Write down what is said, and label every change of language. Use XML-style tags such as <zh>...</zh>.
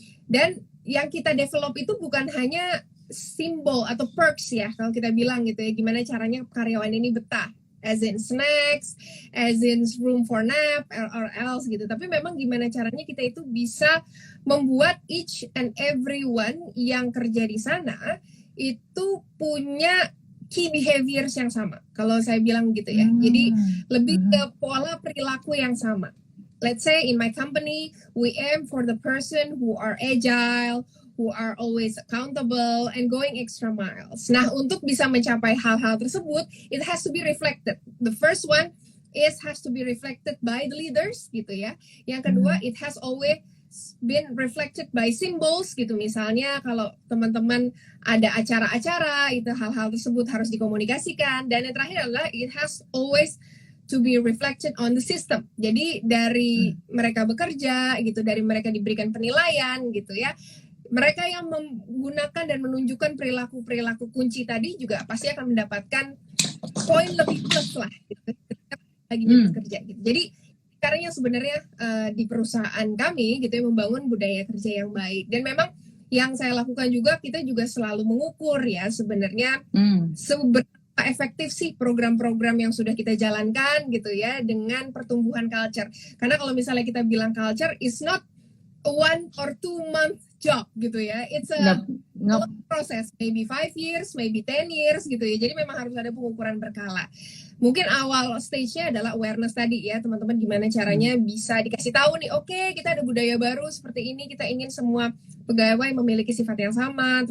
<id>Dan yang kita develop itu bukan hanya simbol atau perks ya, kalau kita bilang gitu ya, gimana caranya karyawan ini betah,</id> <en>as in snacks, as in room for nap, or else</en> <id>gitu. Tapi memang gimana caranya kita itu bisa membuat</id> <en>each and everyone</en> <id>yang kerja di sana itu punya key behaviors yang sama. Kalau saya bilang gitu ya. Jadi lebih ke pola perilaku yang sama.</id> <en>Let's say in my company, we aim for the person who are agile, who are always accountable, and going extra miles.</en> <id>Nah, untuk bisa mencapai hal-hal tersebut,</id> <en>it has to be reflected. The first one has to be reflected by the leaders,</en> <id>gitu ya. Yang kedua,</id> <en>it has always been reflected by symbols, gitu.</en> <id>Misalnya, kalau teman-teman ada acara-acara, itu hal-hal tersebut harus dikomunikasikan. Dan yang terakhir adalah,</id> <en>it has always to be reflected on the system.</en> <id>Jadi dari mereka bekerja gitu, dari mereka diberikan penilaian gitu ya. Mereka yang menggunakan dan menunjukkan perilaku kunci tadi juga pasti akan mendapatkan poin lebih plus lah gitu, lagi bekerja gitu. Jadi caranya sebenarnya di perusahaan kami gitu ya, membangun budaya kerja yang baik. Dan memang yang saya lakukan juga, kita juga selalu mengukur ya sebenarnya seberapa efektif sih program-program yang sudah kita jalankan gitu ya dengan pertumbuhan culture. Karena kalau misalnya kita bilang</id> <en>culture is not a 1 or 2 month job</en> <id>gitu ya.</id> <en>It's a long process, maybe 5 years, maybe 10 years</en> <id>gitu ya. Jadi memang harus ada pengukuran berkala. Mungkin awal stage-nya adalah awareness tadi ya, teman-teman, gimana caranya bisa dikasih tahu nih, oke, kita ada budaya baru seperti ini, kita ingin semua pegawai memiliki sifat yang sama.</id>